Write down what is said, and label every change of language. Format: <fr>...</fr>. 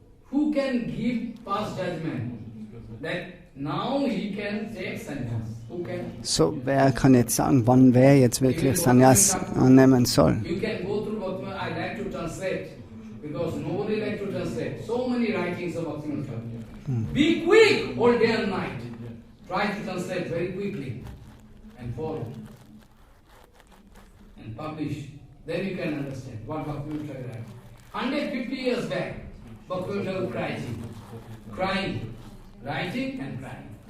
<en>Who can give past judgment? That now he can take sannyas. Who can?</en> <de>So, wer kann jetzt sagen, wann wer jetzt wirklich Sannyas annehmen soll?</de> <en>You can go through Bhaktivinoda. I like to translate because nobody like to translate. So many writings of Bhaktivinoda. Be quick all day and night. Try to translate very quickly and follow and publish. Then you can understand what Bhaktivinoda writes. 150 years back, Bhaktivinoda was crying, writing and crying.</en>